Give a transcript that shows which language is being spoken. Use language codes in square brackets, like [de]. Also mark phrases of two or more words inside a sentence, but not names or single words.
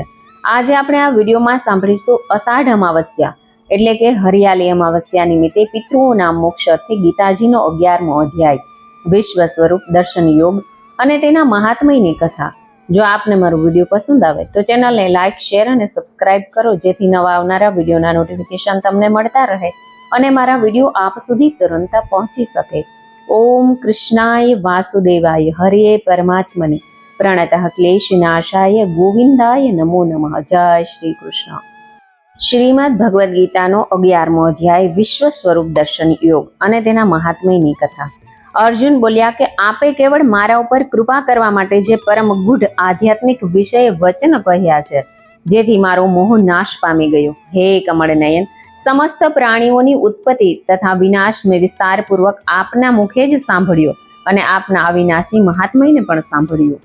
[gu] આજે આપણે આ વિડીયોમાં સાંભળીશું અષાઢ અમાવસ્યા એટલે કે હરિયાળી અમાવસ્યા નિમિત્તે પિતૃઓના મોક્ષ અર્થે ગીતાજીનો 11મો અધ્યાય વિશ્વ સ્વરૂપ દર્શન યોગ અને તેના મહાત્મ્યની કથા। જો આપને મારો વિડીયો પસંદ આવે તો ચેનલને લાઇક, શેર અને સબસ્ક્રાઇબ કરો, જેથી નવા આવનારા વિડીયોના નોટિફિકેશન તમને મળતા રહે અને મારા વિડીયો આપ સુધી તુરંત પહોંચી શકે। [sa] ओम कृष्णाय वासुदेवाय हरे परमात्मने प्रणतः क्लेशनाशाय गोविंदाय नमो नमः। [gu] જય શ્રી કૃષ્ણ। શ્રીમદ્ ભગવદ ગીતાનો 11મો અધ્યાય વિશ્વ સ્વરૂપ દર્શન યોગ અને તેના મહાત્મ્યની કથા। અર્જુન બોલ્યા કે આપે કેવળ મારા ઉપર કૃપા કરવા માટે જે પરમ ગૂઢ આધ્યાત્મિક વિષય વચન કહ્યા છે, જેથી મારો મોહ નાશ પામી ગયો। હે કમળ નયન, સમસ્ત પ્રાણીઓની ઉત્પત્તિ તથા વિનાશ મેં વિસ્તારપૂર્વક આપના મુખે જ સાંભળ્યો અને આપના અવિનાશી મહાત્મ્યને પણ સાંભળ્યું।